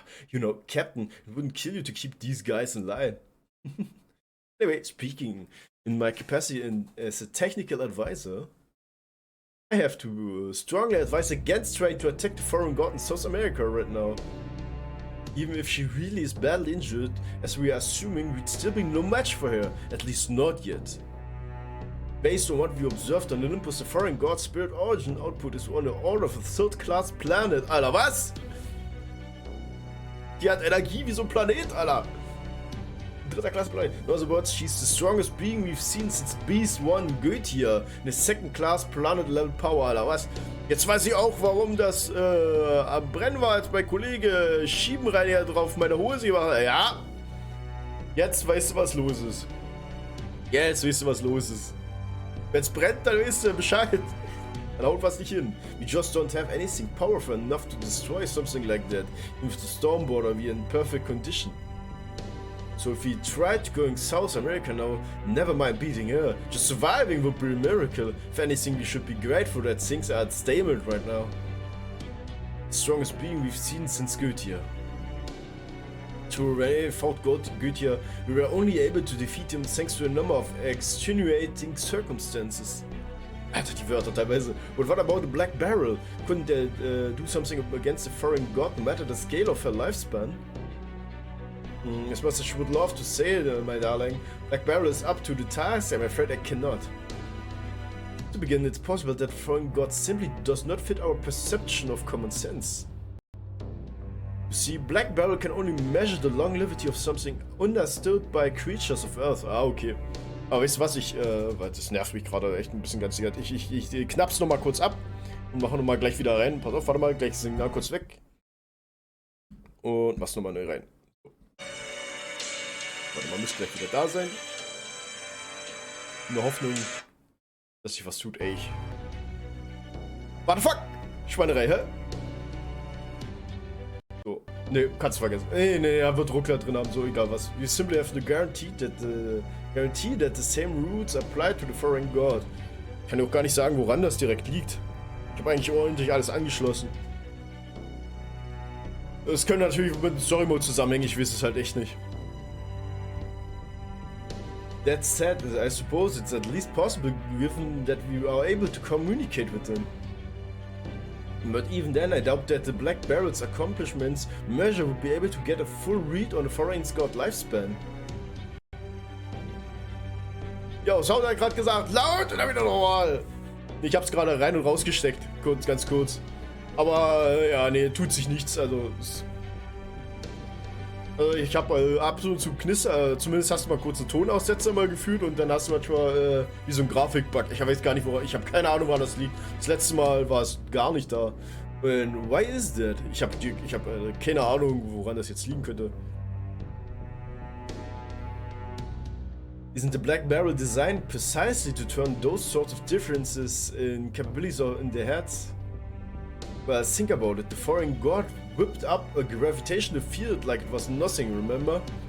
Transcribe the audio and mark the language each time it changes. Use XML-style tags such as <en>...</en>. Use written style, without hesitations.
<en>You know, Captain, it wouldn't kill you to keep these guys in line. Anyway, speaking in my capacity as a technical advisor, I have to strongly advise against trying to attack the foreign god in South America right now. Even if she really is badly injured, as we are assuming, we'd still be no match for her, at least not yet. Based on what we observed on Olympus, the foreign god's spirit origin output is on the order of a third-class planet.</en> <de>Alter, was? Die hat Energie wie so ein Planet, Alter. Dritter Klasse Planet.</de> <en>In other words, she's the strongest being we've seen since Beast 1 Goethe.</en> <de>Eine</de> <en>second-class planet-level power,</en> <de>Alter, was? Jetzt weiß ich auch, warum das am Brennen war, als mein Kollege Schiebenreiniger drauf meine Hose gemacht hat. Ja. Jetzt weißt du, was los ist. Jetzt weißt du, was los ist. Wenn's brennt, dann weißt du Bescheid. Dann haut was nicht hin.</de> <en>We just don't have anything powerful enough to destroy something like that. With the Stormboarder, we're in perfect condition. So if we tried going South America now, never mind beating her. Just surviving would be a miracle. If anything, we should be grateful that things are unstable right now. The strongest being we've seen since Goethe. To Rene fought Goethe, we were only able to defeat him thanks to a number of extenuating circumstances.</en> <de>Alter, die Wörter teilweise.</de> <en>But what about the Black Barrel? Couldn't they do something against the foreign god no matter the scale of her lifespan? As much as I would love to say it, my darling, Black Barrel is up to the task. I'm afraid I cannot. To begin, it's possible that foreign god simply does not fit our perception of common sense. You see, Black Barrel can only measure the longevity of something understood by creatures of Earth. Ah, okay.</en> <de>Aber weißt du was, weil das nervt mich gerade echt ein bisschen ganz sicher. Ich knapp's nochmal kurz ab und mache nochmal gleich wieder rein. Pass auf, warte mal, gleich das Signal kurz weg. Und mach's nochmal neu rein. Warte mal, muss gleich wieder da sein. In der Hoffnung, dass sich was tut, ey. Warte, fuck! Schweinerei, hä? So. Ne, kannst du vergessen. Nee, er wird Ruckler drin haben, so egal was.</de> <en>We simply have to guarantee that the same rules apply to the foreign god.</en> <de>Ich kann dir auch gar nicht sagen, woran das direkt liegt. Ich habe eigentlich ordentlich alles angeschlossen. Es können natürlich mit dem Story Mode zusammenhängen, ich weiß es halt echt nicht.</de> <en>That said, I suppose it's at least possible given that we are able to communicate with them. But even then, I doubt that the Black Barrel's accomplishments measure would be able to get a full read on the foreign god lifespan.</en> <de>Jo, Sound hat gerade gesagt, laut und dann wieder normal. Ich hab's gerade rein und rausgesteckt, ganz kurz. Aber ja, nee, tut sich nichts, also ich habe ab und zu Knister, zumindest hast du mal kurz einen Tonaussetzer mal gefühlt und dann hast du manchmal wie so ein Grafikbug. Ich weiß gar nicht, woran, ich habe keine Ahnung, woran das liegt. Das letzte Mal war es gar nicht da. Und</de> <en>why is that?</en> <de>Ich habe keine Ahnung, woran das jetzt liegen könnte.</de> <en>Isn't the Black Barrel designed precisely to turn those sorts of differences in capabilities in their heads? Well, think about it. The foreign god whipped up a gravitational field like it was nothing, remember?</en>